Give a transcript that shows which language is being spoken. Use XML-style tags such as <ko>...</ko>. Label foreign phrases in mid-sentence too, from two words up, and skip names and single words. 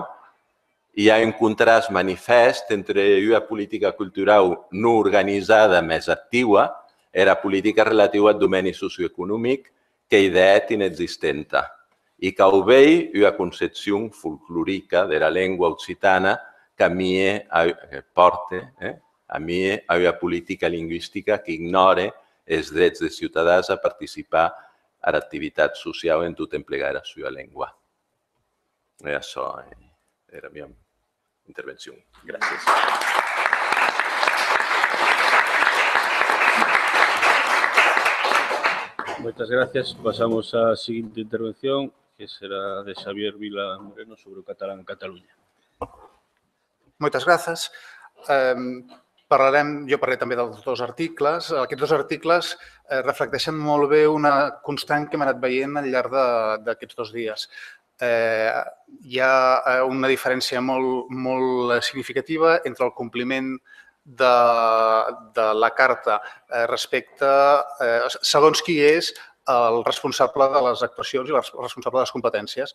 <ca>Hi ha un contrast manifest entre una política cultural no organitzada més activa i la política relativa al domini socioeconòmic que idea inexistente i que obeix una concepció folclòrica de la llengua occitana que porta a una política lingüística que ignora els drets dels ciutadans a participar a l'activitat social en tot emplegar la seva llengua. I això era la meva intervenció. Gràcies.</ca> <gl>Moitas gracias. Pasamos á seguinte intervención, que será de Xavier Vila Moreno sobre o catalán en Cataluña.</gl> <ca>Moltes gràcies. Jo parlaré també dels dos articles. Aquests dos articles reflecteixen molt bé una constant que hem anat veient al llarg d'aquests 2 dies. Hi ha una diferència molt significativa entre el compliment de la Carta respecte segons qui és el responsable de les actuacions i el responsable de les competències.</ca>